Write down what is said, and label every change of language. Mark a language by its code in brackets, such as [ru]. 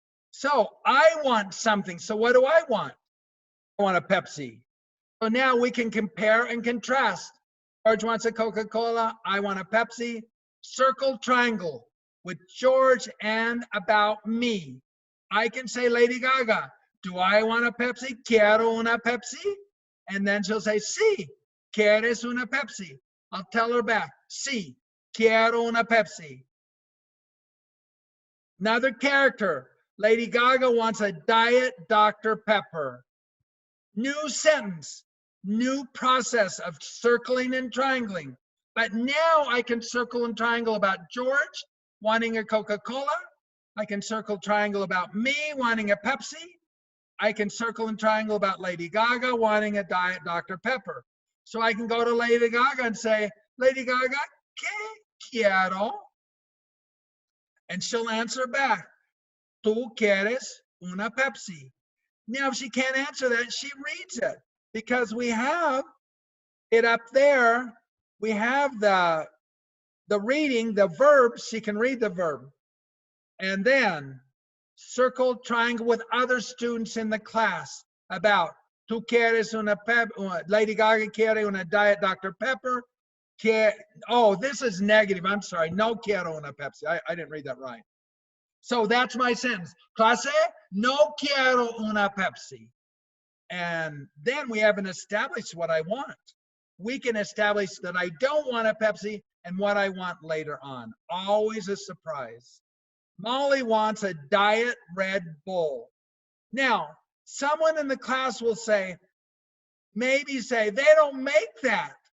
[en] So I want something. So what do I want? I want a Pepsi. So now we can compare and contrast. George wants a Coca-Cola. I want a Pepsi. Circle triangle with George and about me. I can say, Lady Gaga, do I want a Pepsi? [es] Quiero una Pepsi? [en] And then she'll say, [es] sí, ¿quieres una Pepsi? [en] I'll tell her back, [es] sí, quiero una Pepsi. [en] Another character, Lady Gaga wants a Diet Dr. Pepper. New sentence, new process of circling and triangling. But now I can circle and triangle about George wanting a Coca-Cola. I can circle triangle about me wanting a Pepsi. I can circle and triangle about Lady Gaga wanting a Diet Dr. Pepper. So I can go to Lady Gaga and say, Lady Gaga, [es] ¿qué quiero? [en] And she'll answer back, [es] ¿tú quieres una Pepsi? [en] Now, if she can't answer that, she reads it because we have it up there. We have the reading, the verb. She can read the verb. And then circle triangle with other students in the class about [es] tú quieres una Lady Gaga quiere una [en] Diet Dr. Pepper. Oh, this is negative. I'm sorry. [es] No quiero una Pepsi. [en] I didn't read that right. So that's my sentence. Clase, [es] no quiero una Pepsi. [en] And then we haven't established what I want. We can establish that I don't want a Pepsi and what I want later on. Always a surprise. Molly wants a Diet Red Bull. Now, someone in the class will say, maybe say, they don't make that.